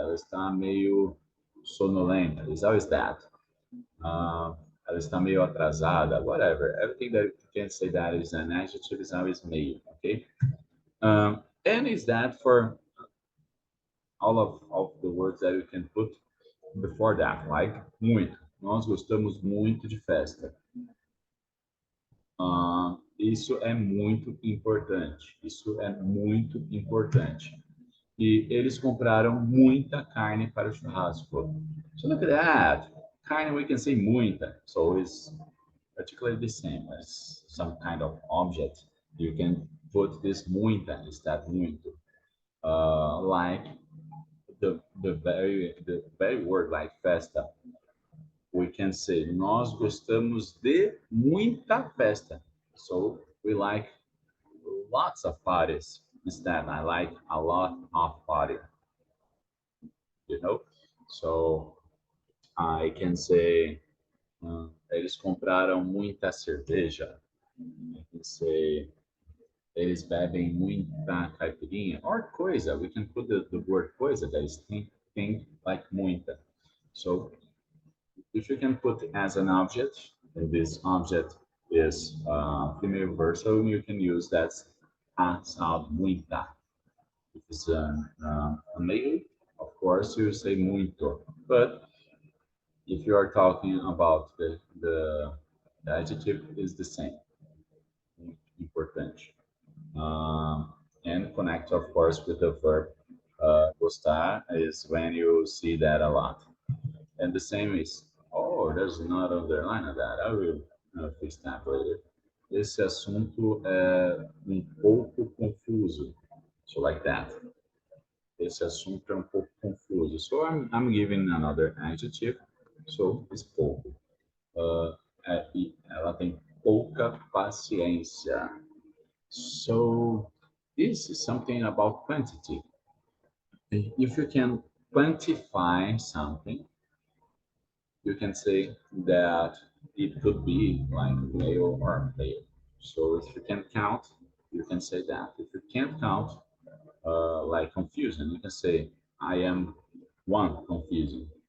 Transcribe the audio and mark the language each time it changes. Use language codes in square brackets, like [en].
[pt] Ela está meio sonolenta. [en] It's always that. [pt] Ela está meio atrasada. [en] Whatever. Everything that you can say that is an adjective is always meio. Okay. And is that for all of the words that you can put before that, like muito. [pt] Nós gostamos muito de festa. Isso é muito importante. Isso é muito importante. E eles compraram muita carne para o churrasco. [en] So look at that. Carne, we can say muita. So it's particularly the same as some kind of object. You can put this muita instead muito. Like the very word like festa. We can say [pt] nós gostamos de muita festa. [en] So we like lots of parties. Instead, I like a lot of party. You know, so I can say [pt] eles compraram muita cerveja. [en] I can say [pt] eles bebem muita caipirinha or coisa. [en] We can put the word coisa that is think like muita. So if you can put as an object, and this object is female verb, you can use that as muita. If it's a male, of course, you say muito. But if you are talking about the adjective, is the same, importante. And connect, of course, with the verb gostar is when you see that a lot. And the same is, oh, there's not underline of that. I will fix that later. [pt] Esse assunto é pouco confuso. [en] So like that. [pt] Esse assunto é pouco confuso. [en] So I'm giving another adjective. So it's pouco. [pt] Ela tem pouca paciência. [en] So this is something about quantity. If you can quantify something, you can say that it could be like male or male. So if you can count, you can say that. If you can't count, like confusion, you can say, I am one confusing.